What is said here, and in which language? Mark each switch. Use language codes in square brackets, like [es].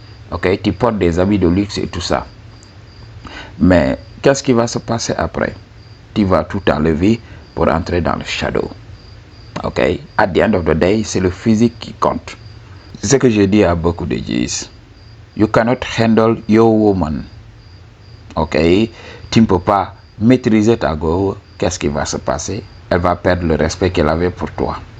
[fr] Ok, tu portes des habits de luxe et tout ça. Mais qu'est-ce qui va se passer après? Tu vas tout enlever pour entrer dans le shadow. Ok, [en] at the end of the day, [fr] c'est le physique qui compte. C'est ce que je dis à beaucoup de gens. [en] You cannot handle your woman. [fr] Ok, tu ne peux pas maîtriser ta go. Qu'est-ce qui va se passer? Elle va perdre le respect qu'elle avait pour toi.